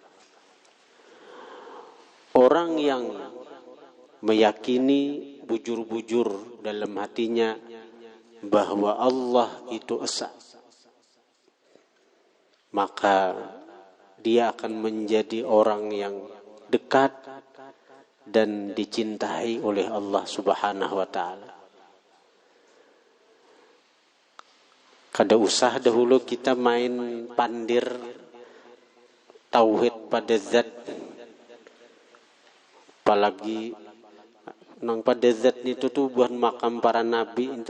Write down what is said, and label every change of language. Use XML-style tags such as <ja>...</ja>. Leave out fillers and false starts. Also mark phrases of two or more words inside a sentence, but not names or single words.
<id>Orang yang meyakini bujur-bujur dalam hatinya bahwa Allah itu esa, maka dia akan menjadi orang yang dekat dan dicintai oleh Allah</id> <ar>سبحانه وتعالى.</ar> <bjn>Kada usah dahulu kita main pandir tauhid pada zat, apalagi nang pada zat itu tuh buat makam para nabi itu.</bjn>